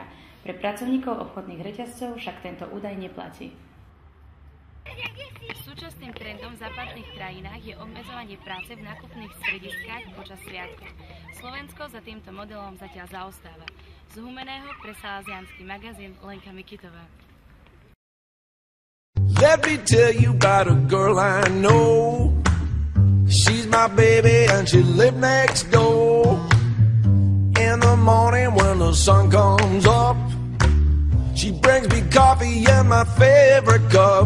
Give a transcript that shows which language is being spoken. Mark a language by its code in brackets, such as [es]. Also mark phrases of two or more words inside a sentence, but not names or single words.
[sk] Pre pracovníkov obchodných reťazcov však tento údaj neplatí. Súčasným trendom v západných krajinách je obmedzovanie práce v nákupných strediskách počas sviatkov. Slovensko za týmto modelom zatiaľ zaostáva. Z Humenného pre Salesiánsky magazín Lenka Mikitová. [en] Let me tell you about a girl I know. She's my baby and she lives next door. In the morning when the sun comes up, she brings me coffee in my favorite cup.